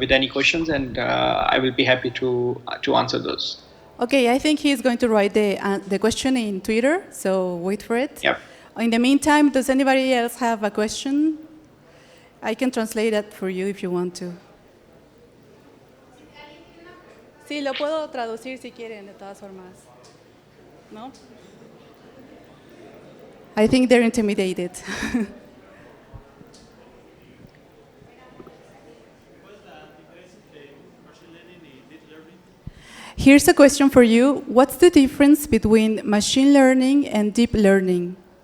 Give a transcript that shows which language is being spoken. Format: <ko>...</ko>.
<en>with any questions, and I will be happy to answer those. Okay, I think he's going to write the question in Twitter, so wait for it. Yep. In the meantime, does anybody else have a question? I can translate that for you if you want to.</en> <es>Sí, lo puedo traducir si quieren, de todas formas. ¿No?</es> <en>I think they're intimidated. Here's a question for you. What's the difference between machine learning and deep learning?</en>